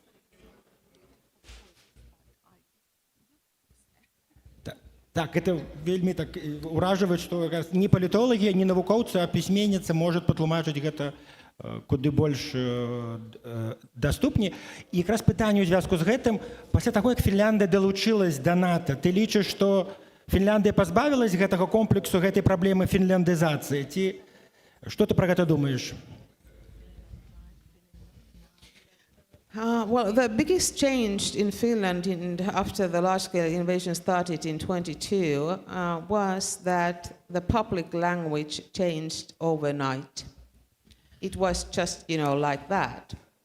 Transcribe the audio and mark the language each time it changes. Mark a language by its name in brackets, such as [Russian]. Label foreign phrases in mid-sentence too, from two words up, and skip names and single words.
[Belarusian] Так, это вельмі так ўражвае, што не палітолагі, не навукоўцы, а пісьменніца можа патлумачыць гэта куды больш даступней. І якраз пытанне ў звязку з гэтым, пасля таго, як Фінляндыя далучылась да НАТО, ты лічыш, што Фінляндыя пазбавілась гэтага комплексу, гэтай праблемы фінляндызацыі? Ці што ты пра гэта думаеш? [English] Well, the biggest change in Finland after the large-scale invasion started in 1922 was that the public language changed overnight. It was just, like that.